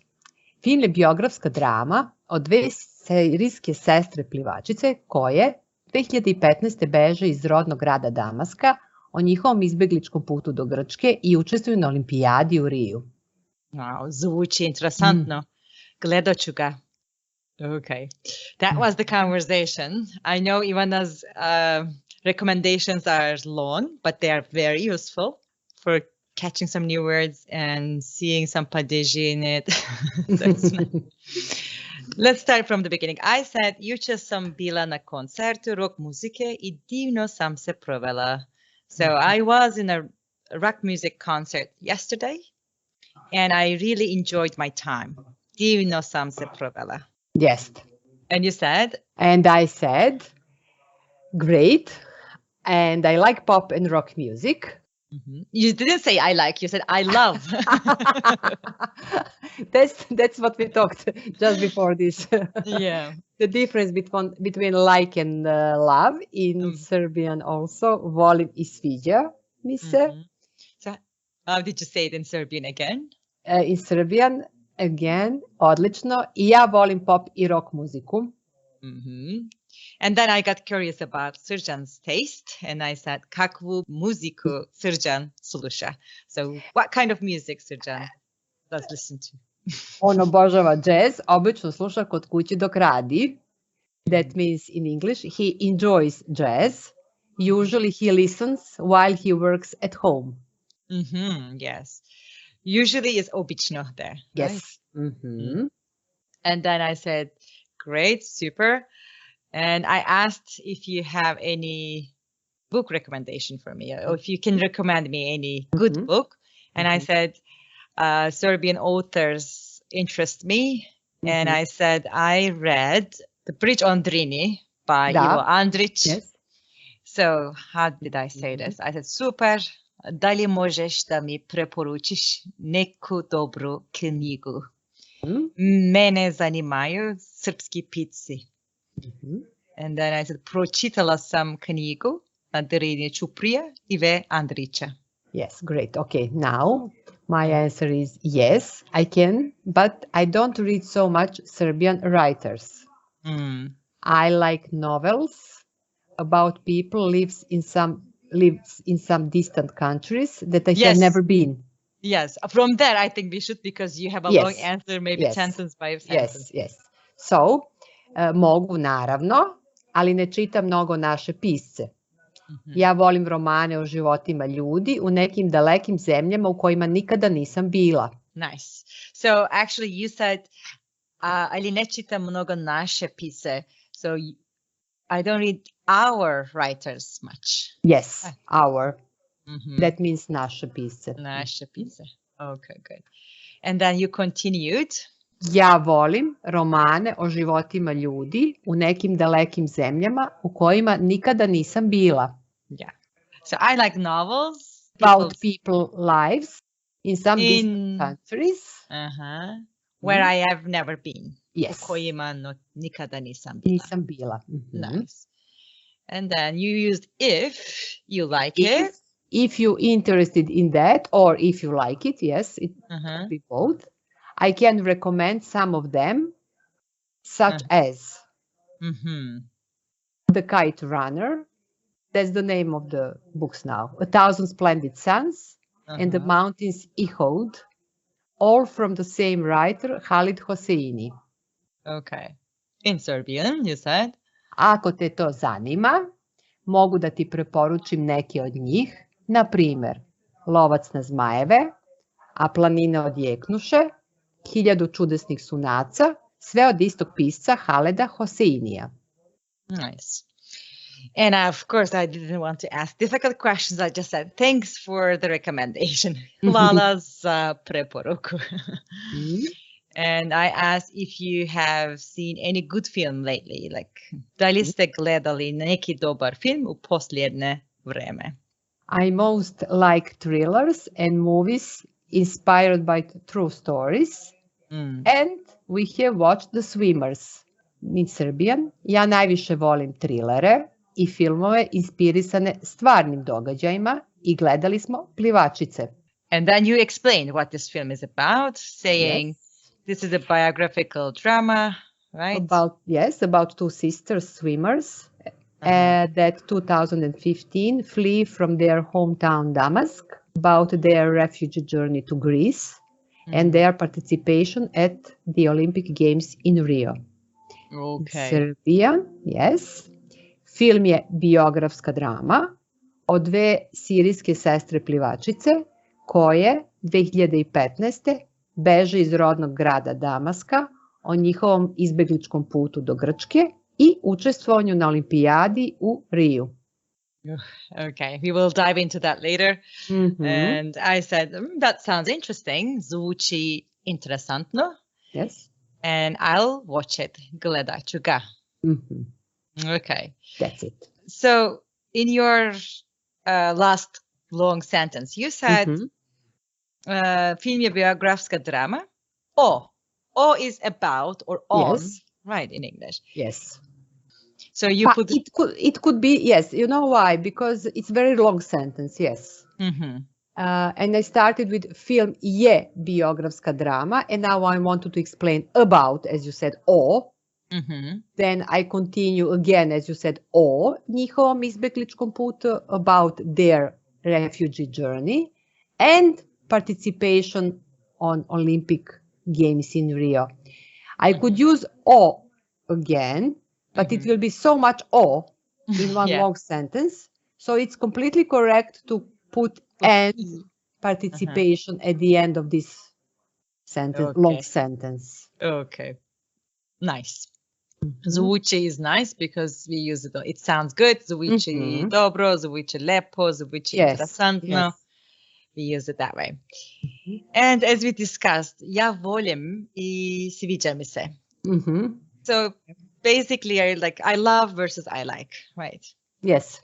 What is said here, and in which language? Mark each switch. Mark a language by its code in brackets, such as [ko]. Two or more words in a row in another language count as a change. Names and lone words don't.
[sr] Film je biografska drama o dve serijske sestre plivačice koje 2015. beže iz rodnog grada Damaska o njihovom izbegličkom putu do Grčke I učestvuju na olimpijadi u Riju. Wow, zvuči interesantno. Gledat ću ga. [en] Okay, that was the conversation. I know Ivana's recommendations are long, but they are very useful for catching some new words and seeing some padeži in it. Let's start from the beginning. I said, [sr] juče sam bila na koncertu rock muzike I divno sam se provela. [en] So I was in a rock music concert yesterday, and I really enjoyed my time. [sr] Divno sam se provela. [en] Yes. And you said? And I said, great. And I like pop and rock music. Mm-hmm. You didn't say I like, you said I love. That's what we talked just before this. Yeah. The difference between like and love in Serbian also. [sr] Volim I sviđa mi se. [en] So how did you say it in Serbian again? In Serbian, again, [sr] odlično. I ja volim pop I rock muziku. [en] And then I got curious about Srđan's taste, and I said, [sr] Kakvu muziku Srđan sluša. [en] So what kind of music Srđan does listen to? [sr] On obožava džez, obično sluša kod kuće dok radi. [en] That means in English, he enjoys jazz. Usually he listens while he works at home. Yes. Usually is obično there. Yes. Right? And then I said, great, super. And I asked if you have any book recommendation for me, or if you can recommend me any good book. And I said, Serbian authors interest me. And I said, I read The Bridge on Drini by Ive Andrića. Yes. So how did I say this? I said, super. [sr] Da li možeš da mi preporučiš neku dobru knjigu? Mene zanimaju srpski pisci. [en] And then I said, [sr] pročitala sam knjigu Na Drini Ćuprija, Ive Andrića. [en] Yes, great. Okay, now my answer is yes, I can, but I don't read so much Serbian writers. I like novels about people lives in some distant countries that I have never been. Yes, from there I think we should, because you have a long answer, maybe sentence by sentence. Yes. So, [sr] mogu naravno, ali ne čitam mnogo naše pisce. Ja volim romane o životima ljudi u nekim dalekim zemljama u kojima nikada nisam bila. [en] Nice. So actually you said, [sr] ali ne čitam mnogo naše pisce. [en] So I don't read our writers much. Yes, our. That means [sr] naše pisce. Naše pisce. [en] Okay, good. And then you continued. [sr] Ja volim romane o životima ljudi u nekim dalekim zemljama u kojima nikada nisam bila. [en] Yeah. So I like novels about people lives in some distant countries. Where I have never been. Yes. [sr] U kojima nikada nisam bila. Nisam bila. [en] Nice. And then you used if you like it. If you're interested in that, or if you like it, yes, it could be both. I can recommend some of them, such as The Kite Runner. That's the name of the books now. 1,000 Splendid Suns and The Mountains Ehud, all from the same writer, Haleda Hoseinija. Okay. In Serbian, you said? [sr] Ako te to zanima, mogu da ti preporučim neke od njih, na primjer, Lovac na zmajeve, A planine odjeknuše, 1000 čudesnih sunaca, sve od istog pisca Haleda Hoseinija. [en] Nice. And of course, I didn't want to ask difficult questions. I just said, thanks for the recommendation. [sr] Hvala za preporuku. [en] And I asked if you have seen any good film lately. Like, [sr] da li ste gledali neki dobar film u posljednje vreme? [en] I most like thrillers and movies inspired by true stories. And we have watched The Swimmers in Serbian. [sr] Ja najviše volim trilere i filmove inspirisane stvarnim događajima i gledali smo Plivačice. [en] And then you explained what this film is about, saying this is a biographical drama, right? About two sisters swimmers that 2015 flee from their hometown Damask, about their refugee journey to Greece and their participation at the Olympic Games in Rio. Okay. Serbian, yes. [sr] Film je biografska drama o dve sirijske sestre plivačice koje 2015. beže iz rodnog grada Damaska o njihovom izbegličkom putu do Grčke i učestvovanju na olimpijadi u Riju. [en] Okay, we will dive into that later. And I said, that sounds interesting. [sr] Zvuči interesantno. [en] Yes. And I'll watch it. [sr] Gledat ću ga. [en] Okay. That's it. So in your last long sentence, you said [sr] film je biografska drama. [en] O is about or on, right, in English. Yes. So you put it could be, yes. You know why? Because it's very long sentence, yes. And I started with [sr] film je biografska drama, [en] and now I wanted to explain about, as you said, o. Then I continue again, as you said, [sr] o njihovom izbegličkom putu, [en] about their refugee journey and participation on Olympic Games in Rio. I could use o again, but it will be so much o in one long sentence. So it's completely correct to put and participation at the end of this sentence, long sentence. Okay. Nice. Zvuči is nice because we use it. It sounds good. [sr] Zvuči dobro, zvuči lepo, zvuči interesantno. [en] We use it that way. And as we discussed, [sr] ja volim I sviđa mi se. [en] So basically, I love versus I like, right? Yes.